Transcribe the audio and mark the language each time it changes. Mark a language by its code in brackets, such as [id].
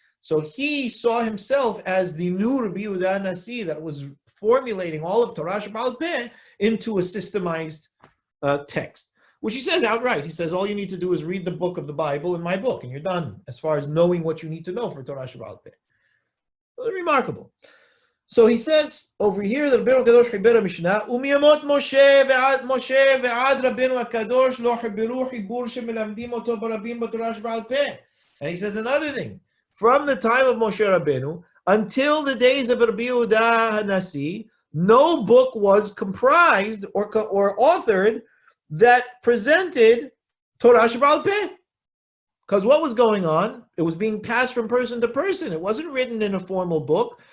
[en] So he saw himself as the new Rabbi Yehuda Nasi that was formulating all of Torah Sheba'al Peh into a systemized text, which he says outright. He says, all you need to do is read the book of the Bible in my book, and you're done as far as knowing what you need to know for Torah Sheba'al Peh. Remarkable. So he says over here that Rabbeinu Kadosh [he] חיבר המשנה, ומיימות משה ועד רבנו הקדוש לא חיברו חיבור שמלמדים אותו ברבים בתורה שבעל פה. [en] And he says another thing. From the time of Moshe Rabbeinu until the days of Rabbi Yehuda Hanasi, no book was comprised or authored that presented Torah Sheba'al Peh. Because what was going on? It was being passed from person to person. It wasn't written in a formal book.